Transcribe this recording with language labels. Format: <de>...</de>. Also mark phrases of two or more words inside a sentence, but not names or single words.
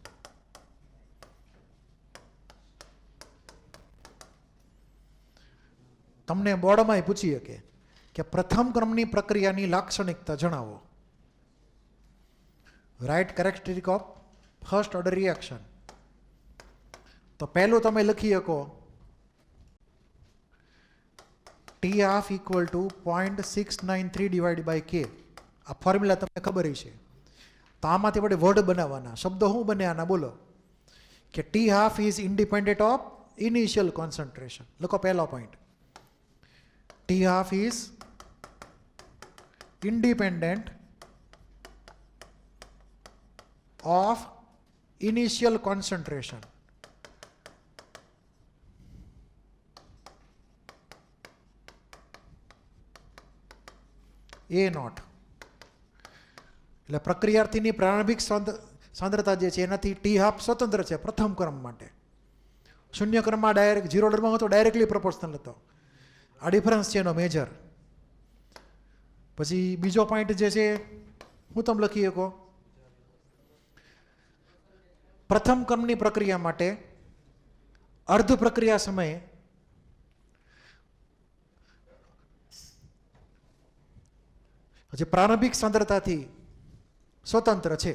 <gu>તમને બોર્ડમાં પૂછી શકે કે પ્રથમ ક્રમની પ્રક્રિયાની લાક્ષણિકતા જણાવો.</gu> <en>write characteristic of first order reaction.</en> <gu>તો પહેલું તમે લખી શકો</gu> <en>T half equal to 0.693 divided by K.</en> <gu>આ ફોર્મ્યુલા તમને ખબર છે. તો આમાંથી આપણે વર્ડ બનાવવાના. શબ્દો શું બને આના બોલો?</gu> <en>કે T half is independent of initial concentration.</en> <gu>લખો પહેલો પોઈન્ટ.</gu> <en>T half is independent of initial concentration. A naught.</en> <gu>એટલે પ્રક્રિયાર્થીની પ્રારંભિક સાંદ્રતા જે છે એનાથી ટી હાફ સ્વતંત્ર છે પ્રથમ ક્રમ માટે. શૂન્ય ક્રમમાં ડાયરેક્ટ, ઝીરો ઓર્ડરમાં હતો</gu> <en>directly proportional</en> <gu>હતો. આ ડિફરન્સ છે એનો મેજર. પછી બીજો પોઈન્ટ જે છે હું તમે લખી શકો, પ્રથમ ક્રમની પ્રક્રિયા માટે અર્ધ પ્રક્રિયા સમયે જે પ્રારંભિક સાંદ્રતાથી સ્વતંત્ર છે.</gu>